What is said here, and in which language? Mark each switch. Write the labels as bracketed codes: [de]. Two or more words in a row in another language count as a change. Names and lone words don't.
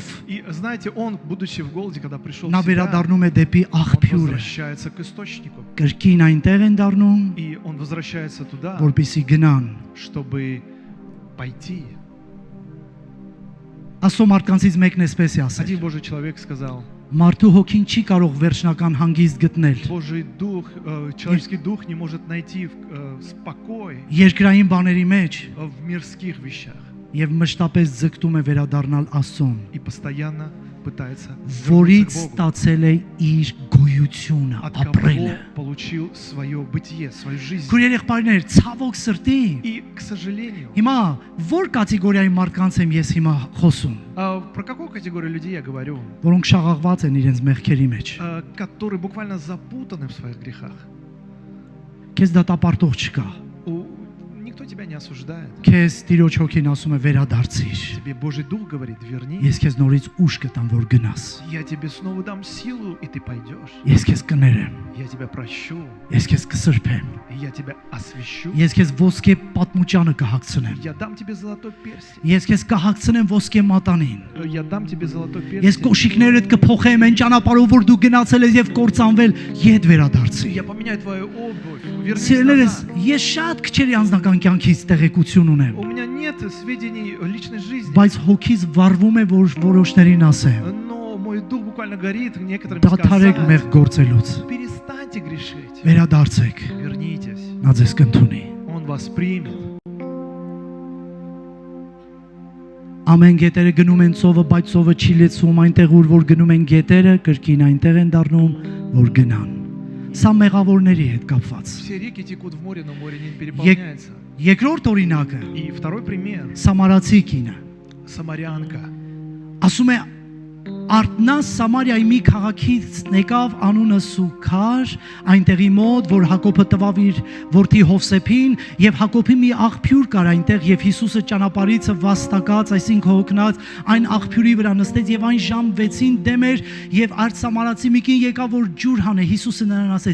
[ru] и знаете, он, будучи в голоде, когда пришел [hy] նա [ru] в себя, [hy] վերադառնում է դեպի [ru] он [hy] աղբյուրը [ru] возвращается к источнику. [hy] կրկին այնտեղ են դառնում [ru] И он возвращается туда, [hy] որպեսզի գնան [ru] чтобы пойти. [hy] ասո մարդկանցից մեկն էսպես է ասել [ru] Один Божий человек сказал, [hy] Մարդու հոգին չի կարող վերջնական հանգիստ գտնել։ [ru] Божий дух, человеческий дух не может найти спокой [hy] Երկրային բաների մեջ [ru] в мирских вещах [hy] եւ մշտապես ձգտում է վերադառնալ Աստծուն, [ru] и постоянно пытается [hy] որից [ru] вернуться к Богу, [hy] ստացել է իր գոյությունը, [ru] от [hy] ապրելը։ [ru] кого получил свое бытие, свою жизнь. [hy] Քույր երեխբայրներ, ցավոք սրտի, [ru] И, к сожалению, [hy] հիմա որ կատեգորիայի մարդկանց եմ ես հիմա խոսում, [ru] про какую категорию людей я говорю? [hy] որոնք շաղաղված են իրենց մեղքերի մեջ։ [ru] Которые буквально запутаны в своих грехах. [hy] Քեզ դատապարտող չկա։ [ru] Никто тебя не осуждает. [hy] Քեզ Տիրոջ հոգին ասում է վերադարձիր։ [ru] Тебе Божий Дух говорит, вернись. [hy] Ես քեզ նորից ուժ կտամ, որ գնաս։ [ru] Я тебе снова дам силу, и ты пойдешь. [hy] Ես քեզ կներեմ, [ru] Я тебя прощу, [hy] ես քեզ կսրբեմ, [ru] и я тебя освящу. [hy] ես քեզ ոսկե պատմուճանը կհագցնեմ, [ru] Я дам тебе золотой перстень. [hy] ես քեզ կհագցնեմ ոսկե մատանին, [ru] Я дам тебе золотой [hy] ես [ru] перстень. [hy] կոշիկներդ կփոխեմ այն ճանապարհով, որ դու գնացել ես եւ կործանվել, ետ վերադարձի։ [ru] Я поменяю твою обувь. Вернись [hy] Սիրելիներս, [ru] назад. [hy] ես շատ քչերի անձնական կյանքից տեղեկություն ունեմ, [ru] У меня нет сведений о личной жизни, [hy] բայց հոգիս վառվում է, որ որոշներին ասեմ, [ru] но мой дух буквально горит некоторым [hy] դադարեք [ru] сказать. [hy] մեղ գործելուց, [ru] Перестаньте грешить. [hy] վերադարձեք, [ru] Вернитесь. [hy] նա ձեզ կընդունի։ [ru] Он вас примет. [hy] Ամեն գետերը գնում են ծովը, բայց ծովը չի լեցվում այնտեղ, որ գնում են գետերը, կրկին այնտեղ են դառնում, որ գնան։ Սա մեղավորների հետ կապված։ [ru] Все реки текут в море, но море не переполняется. [hy] Երկրորդ օրինակը [ru] И второй пример. [hy] Սամարացի կինը։ [ru] Самарянка. [hy] Ասում է Արտնաս Սամարիայի մի քաղաքից եկավ անունը Սուքար, այնտեղի մոտ, որ Հակոբը տվավ իր որդի Հովսեփին, եւ Հակոբի մի աղբյուր կար այնտեղ, եւ Հիսուսը ճանապարհիցը վաստակած, այսինքն հոգնած, այն աղբյուրի վրա նստեց եւ այն ժամ 6-ին դեմ էր, եւ արդ Սամարացի մի կին եկավ, որ ջուր հանե։ Հիսուսը նրան ասեց.